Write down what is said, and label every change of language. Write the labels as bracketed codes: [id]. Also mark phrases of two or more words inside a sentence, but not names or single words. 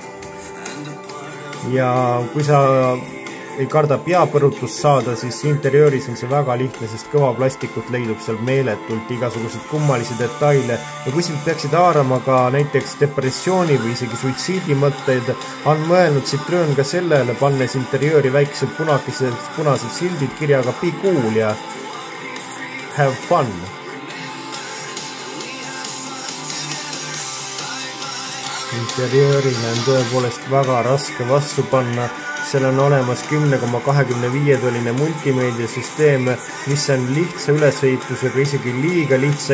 [et] Ja kui sa ei karda peapõrutust saada, siis interiööris on see väga lihtne, sest kõva plastikut leidub seal meeletult, igasuguseid kummalisi detaile. Ja kui sind peaksid haarama ka näiteks depressiooni või isegi suitsiidi mõtteid, on mõelnud Citroen ka sellele, pannes interiööri väikesed punased sildid kirjaga [en] Be cool [et] ja [en] have fun. [et] Interiöörile on tõepoolest väga raske vastu panna, seal on olemas 10,25-toline multimeediasüsteem, mis on lihtsa ülesehitusega, isegi liiga lihtsa